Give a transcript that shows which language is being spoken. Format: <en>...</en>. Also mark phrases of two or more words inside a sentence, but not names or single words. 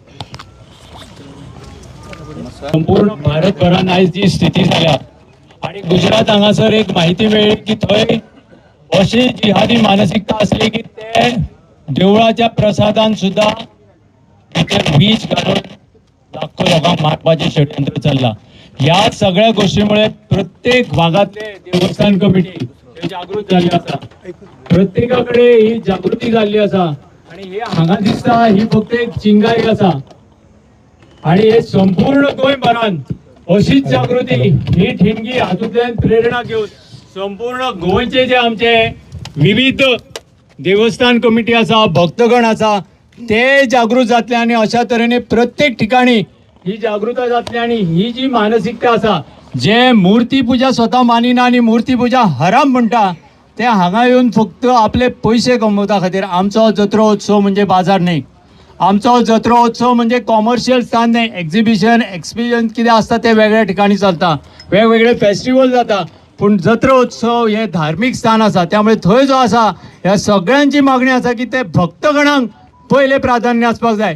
<kok>संपूर्ण भारतभरान आयज जी स्थिती जाल्या आणि गुजरात हांगासर एक माहिती मेळ्ळी की थंय अशी जिहादी मानसिकता असली की ते देवळाच्या प्रसादान सुद्धा भितर वीज घालून लाखो लोकांक मारपाचे षडयंत्र चालला.</kok> <mr>या सगळ्या गोष्टीमुळे प्रत्येक भागातले देवस्थान कमिटी हे जागृत झाले असा. प्रत्येकाकडे ही जागृती झाली असा आणि हे हांगा दिसता ही फक्त एक चिंगारी असा आणि हे संपूर्ण</mr> <kok>गोंयभरान अशीच जागृती ही ठिणगी हातूंतल्यान प्रेरणा घेऊन संपूर्ण गोंयचे जे आमचे विविध देवस्थान कमिटी आसा, भक्तगण आसा ते जागृत जातले आणि अशा तरेने प्रत्येक ठिकाणी ही जागृता जातली आणि ही जी मानसिकता आसा जे मूर्ती पूजा स्वतः मानिना आणि मूर्ती पूजा हराम म्हणटा ते हांगा येऊन फक्त आपले पैसे कमवता खातीर. आमचो जत्रो उत्सव म्हणजे बाजार न्ही. आमचो जत्रो उत्सव म्हणजे कॉमर्शियल स्थान न्ही. एक्झिबिशन कितें आसता ते वेगळ्या ठिकाणी चलता, वेगवेगळे फेस्टिवल जाता. पूण जत्रो उत्सव हे धार्मीक स्थान आसा त्यामुळे थंय जो आसा ह्या सगळ्यांची मागणी आसा की ते भक्तगणांक पहिले प्राधान्य आसपाक जाय.</kok>